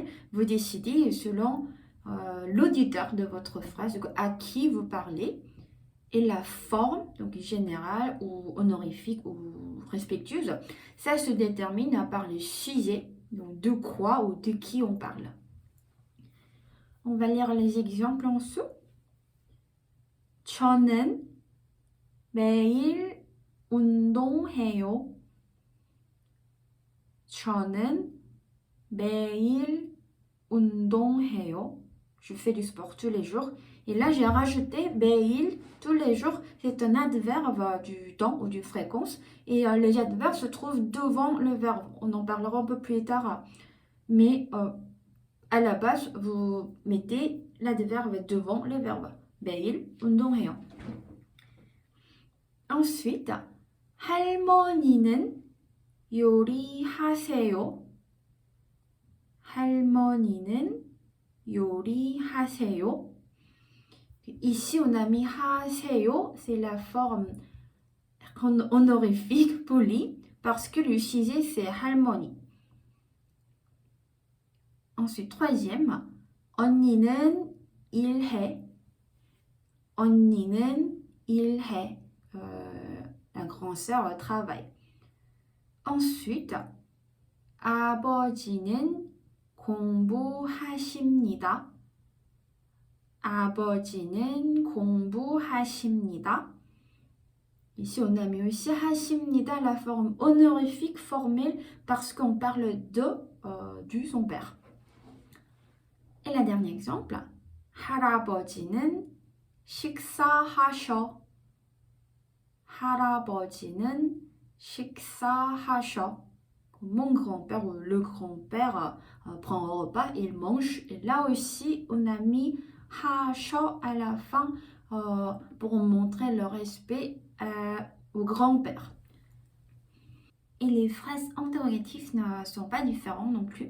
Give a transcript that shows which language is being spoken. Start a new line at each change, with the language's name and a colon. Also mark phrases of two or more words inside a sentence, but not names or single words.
French: Vous décidez selon l'auditeur de votre phrase, donc à qui vous parlez. Et la forme, donc générale ou honorifique ou respectueuse, ça se détermine par le sujet, donc de quoi ou de qui on parle. On va lire les exemples en dessous.
Korean: 저는 매일 운동해요. 저는 매일 운동해요.
French: Je fais du sport tous les jours. Et là, j'ai rajouté 매일, tous les jours. C'est un adverbe du temps ou d'une fréquence. Et les adverbes se trouvent devant le verbe. On en parlera un peu plus tard. Mais à la base, vous mettez l'adverbe devant le verbe.
Korean: 매일 운동해요. Ensuite, 할머니는 요리하세요. 할머니는 요리하세요.
French: Ici, on a mis 하세요, c'est la forme honorifique polie parce que le sujet c'est 할머니. Ensuite, troisième,
Korean: 언니는 일해. 언니는 일해.
French: La grande sœur travaille. Ensuite,
Korean: 아버지는 공부하십니다. 아버지는 공부하십니다.
French: Ici, on a mis aussi 하십니다, la forme honorifique formelle parce qu'on parle du son père. Et le dernier exemple,
Korean: 할아버지는 식사하셔. 할아버지는 식사하셔.
French: Mon grand-père ou le grand-père prend un repas, il mange. Et là aussi, on a mis 하셔 à la fin pour montrer le respect au grand-père. Et les phrases interrogatives ne sont pas différentes non plus.